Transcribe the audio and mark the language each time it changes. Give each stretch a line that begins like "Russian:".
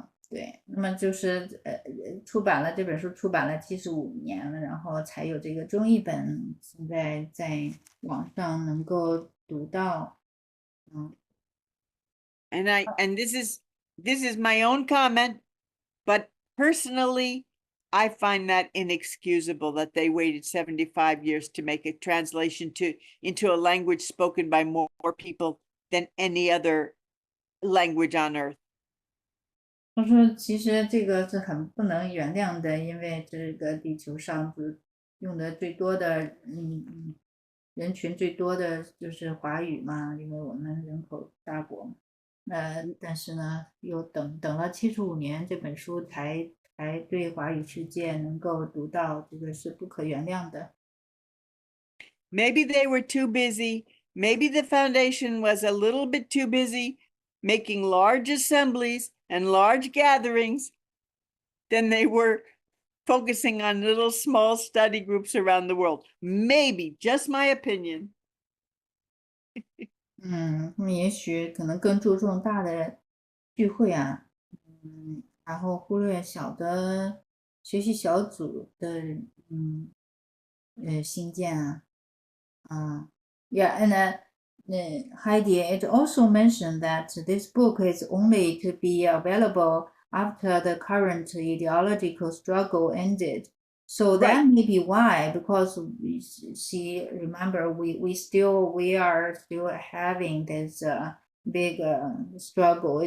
Chinese: 对，那么就是出版了这本书，出版了75年了，然后才有这个中译本，现在在网上能够读到。
English: And this is my own comment, but personally, I find that inexcusable that they waited 75 years to make a translation into a language spoken by more people than any other language on earth.
Chinese: 他说其实这个是很不能原谅的，因为这个地球上用的最多的人群最多的就是华语嘛，因为我们人口大国。但是呢又等了75年，这本书才对华语世界能够读到，这个是不可原谅的。
English: Maybe they were too busy. Maybe the foundation was a little bit too busy making large assemblies and large gatherings than they were focusing on little small study groups around the world. Maybe, just my opinion.
Chinese: 他们也许可能更注重大的聚会啊，然后忽略小的学习小组的，新建啊。
English: Yeah, and Heidi, it also mentioned that this book is only to be available after the current ideological struggle ended. So that may be why, because she remember we are still having this big struggle.